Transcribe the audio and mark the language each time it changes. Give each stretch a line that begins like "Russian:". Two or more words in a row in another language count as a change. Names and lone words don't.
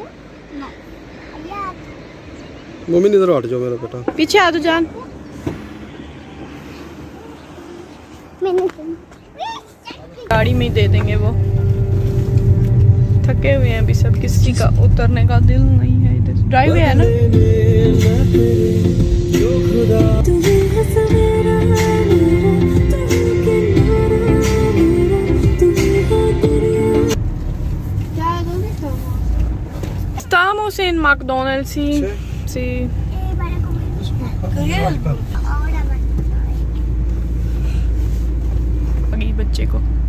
Hindi: मम्मी इधर हट जाओ मेरा बेटा, पीछे आ जाओ जान। गाड़ी में ही दे देंगे वो, थके हुए हैं अभी सब, किसी का उतरने का दिल नहीं है। इधर ड्राइव है ना।
Spanish: Estamos en McDonald's, sí. Sí.
Hindi: अगी बच्चे को